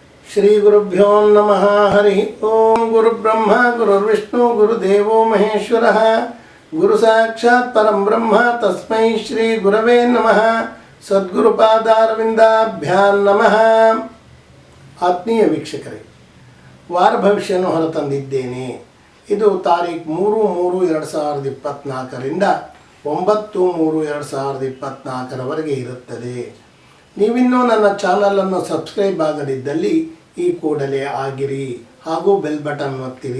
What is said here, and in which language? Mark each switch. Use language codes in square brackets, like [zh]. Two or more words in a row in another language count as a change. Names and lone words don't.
[sa] ಶ್ರೀ ಗುರುಭ್ಯೋ ನಮಃ. ಹರಿ ಓಂ. ಗುರುಬ್ರಹ್ಮ ಗುರುರ್ವಿಷ್ಣು ಗುರುದೇವೋ ಮಹೇಶ್ವರಃ. ಗುರು ಸಾಕ್ಷಾತ್ ಪರಂ ಬ್ರಹ್ಮ ತಸ್ಮೈ ಶ್ರೀ ಗುರವೇ ನಮಃ. ಸದ್ಗುರುಪಾದಾರವಿಂದಾಭ್ಯಾಂ ನಮಃ. [kn] ಆತ್ಮೀಯ ವೀಕ್ಷಕರೇ, ವಾರ ಭವಿಷ್ಯವನ್ನು ಹೊರತಂದಿದ್ದೇನೆ. ಇದು ತಾರೀಖು 3/3/2024ರಿಂದ 9/3/2024 ಇರುತ್ತದೆ. ನೀವಿನ್ನೂ ನನ್ನ ಚಾನಲನ್ನು ಸಬ್ಸ್ಕ್ರೈಬ್ ಆಗದಿದ್ದಲ್ಲಿ ಈ ಕೂಡಲೇ ಆಗಿರಿ ಹಾಗೂ [en] bell button [kn] ಒತ್ತಿರಿ.